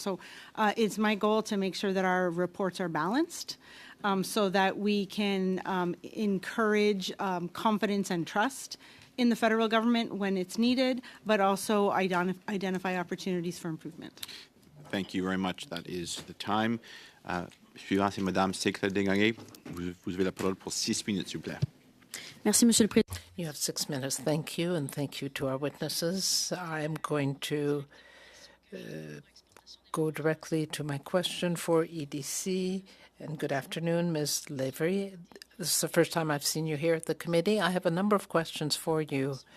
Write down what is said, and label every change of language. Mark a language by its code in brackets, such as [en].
[en] So it's my goal to make sure that our reports are balanced, so that we can encourage confidence and trust in the federal government when it's needed, but also identify opportunities for improvement. Thank you very much. That is the time. [fr] Suivant, c'est Madame Secrétaire Desgagnés. Vous avez la parole pour 6 minutes, s'il vous plaît. Merci, Monsieur le Président. [en] You have 6 minutes. Thank you, and thank you to our witnesses. I'm going to go directly to my question for EDC. And good afternoon, Ms. Lavery. This is the first time I've seen you here at the committee. I have a number of questions for you.